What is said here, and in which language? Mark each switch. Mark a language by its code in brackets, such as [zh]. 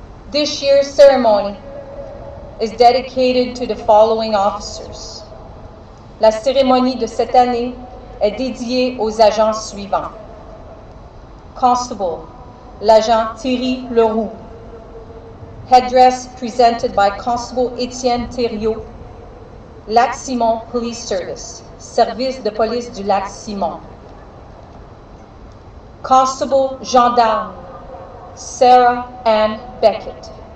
[en] This year's ceremony is dedicated to the following officers. [fr] La cérémonie de cette année est dédiée aux agents suivants. Constable, l'agent Thierry Leroux. [en] Headdress presented by Constable Étienne Thériault. [fr] Lac-Simon Police Service, service de police du Lac-Simon. [en] Constable Gendarme, Sarah Ann Beckett.